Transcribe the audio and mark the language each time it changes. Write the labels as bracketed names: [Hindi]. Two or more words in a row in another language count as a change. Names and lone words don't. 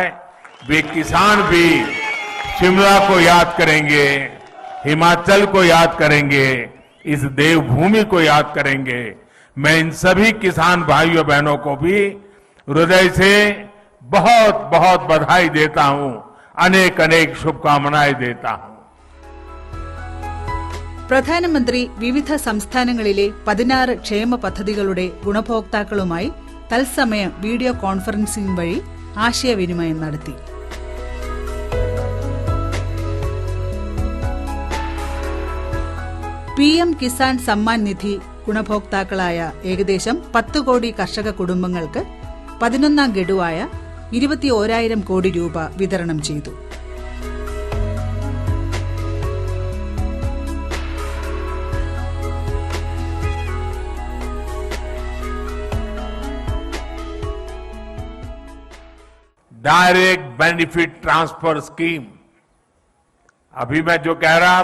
[Hindi] वे किसान भी शिमला को याद करेंगे, हिमाचल को याद करेंगे, इस देवभूमि को याद करेंगे। मैं इन सभी किसान भाइयों बहनों को भी हृदय से बहुत बहुत बधाई देता हूं, अनेक अनेक शुभकामनाएं देता हूं. [Malayalam] പ്രധാനമന്ത്രി വിവിധ സംസ്ഥാനങ്ങളിലെ 16 ക്ഷേമ പദ്ധതികളുടെ ഗുണഭോക്താക്കളുമായി തത്സമയം [English] video conferencing [Malayalam] വഴി ആശയവിനിമയം നടത്തി. പിഎം കിസാൻ സമ്മാൻ നിധി ഗുണഭോക്താക്കളായ ഏകദേശം 10 കോടി കർഷക കുടുംബങ്ങൾക്ക് 11ാം ഗഡുവായ 21,000 കോടി രൂപ വിതരണം ചെയ്തു. [English] Direct Benefit Transfer scheme, [Hindi] अभी मैं जो कह रहा